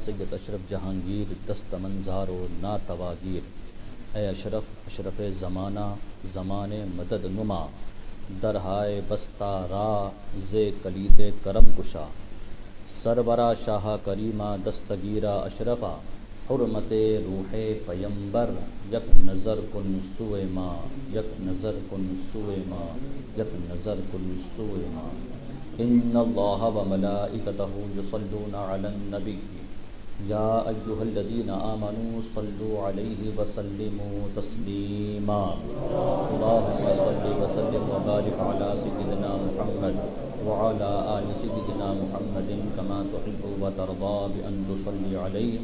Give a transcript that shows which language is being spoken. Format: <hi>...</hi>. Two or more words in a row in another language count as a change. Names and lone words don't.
<fa>حضرت اشرف جہانگیر دست منظار و ناتواگیر، اے اشرف زمانہ زمان مدد نما، درہائے بستہ را ز کلید کرم کشا، سرورا شاہ کریمہ دستگیرہ اشرفا، حرمت روح پیمبر یک نظر کن سوئے ما، یک نظر کن سوئے ما، یک نظر کن سوئے ما۔</fa> <ar>ان اللہ و ملائکتہ یصلون علی النبی یا ایہا الذین آمنوا صلوا علیہ وسلموا تسلیما۔ اللہم صل وسلم وبارک علی سیدنا محمد وعلی آل سیدنا محمد کما تحب وترضى بأن تصلی علیہ۔</ar>